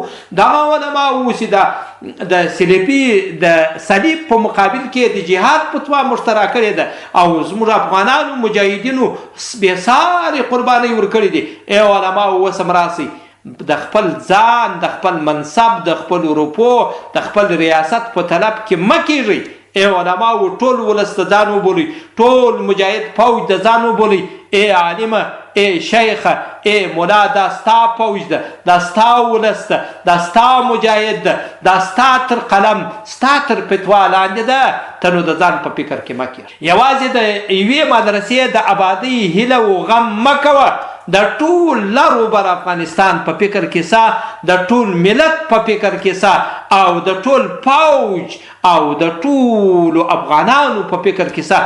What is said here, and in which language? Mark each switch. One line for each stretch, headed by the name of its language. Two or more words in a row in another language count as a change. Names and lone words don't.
Pashto: دغه علماو چې د صلیب په مقابل کې د جهاد فتوا مشترا کړې ده او زموږ افغانانو مجاهدینو بېسارې قربانۍ ورکړې دي. ای علماو اوس هم راسئ، د خپل ځان، د خپل منصب، د خپل روپو، د خپل ریاست په طلب کې مه کیږئ. ای علماو ټول ولس د ځان وبولئ، ټول مجاهد فوج د ځان وبولئ. ای عالمه، ای شیخه، ای مولا، دا ستا فوج ده، دا ستا ولس ده، دا ستا مجاهد ده، دا ستا تر قلم، ستا تر فتوا لاندې ده. ته نو د ځان په فکر کې مه کېږه. یوازې د یوې مدرسې د آبادۍ هیله و غم مه کوه. د ټول لرو بر افغانستان په فکر کې سه، د ټول ملت په فکر کې سه، او د ټول فوج او د ټولو افغانانو په فکر کې سه.